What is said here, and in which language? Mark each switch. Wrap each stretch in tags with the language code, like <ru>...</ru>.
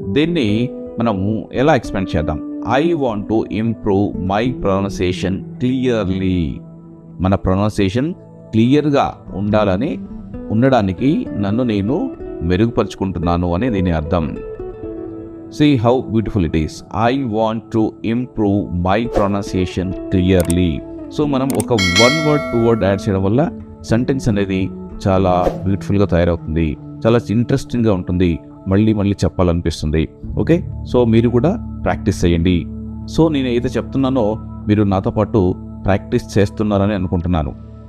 <te>దీన్ని మనము ఎలా ఎక్స్పాండ్ చేద్దాం?</te> <en>I want to improve my pronunciation clearly.</en> <te>మన ప్రొనౌన్సియేషన్ క్లియర్గా ఉండడానికి నన్ను నేను మెరుగుపరుచుకుంటున్నాను అని దీని అర్థం.</te> <en>See how beautiful it is. I want to improve my pronunciation clearly.</en> <te>So మనం ఒక 1 word 2 word యాడ్ చేయడం వల్ల సెంటెన్స్ అనేది చాలా బ్యూటిఫుల్గా తయారవుతుంది, చాలా ఇంట్రెస్టింగ్గా ఉంటుంది, మళ్ళీ చెప్పాలనిపిస్తుంది. ఓకే, సో మీరు కూడా ప్రాక్టీస్ చేయండి. సో నేను ఏదైతే చెప్తున్నానో మీరు నాతో పాటు ప్రాక్టీస్ చేస్తున్నారని అనుకుంటున్నాను.</te>